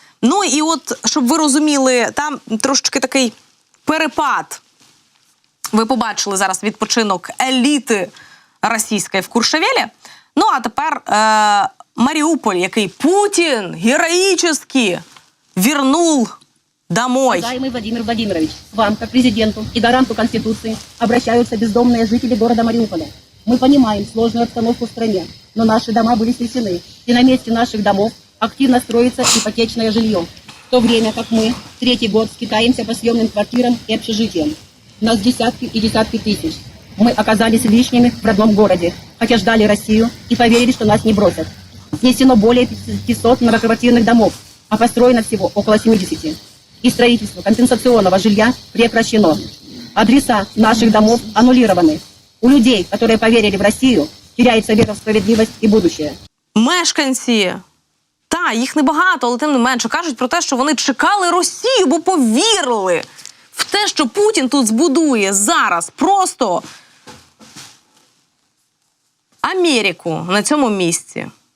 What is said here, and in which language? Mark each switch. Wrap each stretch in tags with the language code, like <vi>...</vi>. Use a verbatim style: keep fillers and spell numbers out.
<uk>Ну і от, щоб ви розуміли, там трошечки такий перепад. Ви побачили зараз відпочинок еліти російської в Куршевелі. Ну а тепер е- Маріуполь, який Путін героїчно вернув домой.</uk> <ru>Уважаемый Владимир Владимирович, вам, как президенту и гаранту Конституции, обращаются бездомные жители города Мариуполя. Мы понимаем сложную обстановку в стране, но наши дома были снесены, и на месте наших домов активно строится ипотечное жилье, в то время как мы третий год скитаемся по съемным квартирам и общежитиям. Нас десятки и десятки тысяч. Мы оказались лишними в родном городе, хотя ждали Россию и поверили, что нас не бросят. Снесено более пятисот многоквартирных домов, а построено всего около семидесяти. И строительство компенсационного жилья прекращено. Адреса наших домов аннулированы. У людей, которые поверили в Россию, теряется вера в справедливость и будущее.</ru> <uk>Мешканці, та, їх небагато, але тим не менше, кажуть про те, що вони чекали Росію, бо повірили в те, що Путін тут збудує зараз просто Америку на цьому місці.</uk>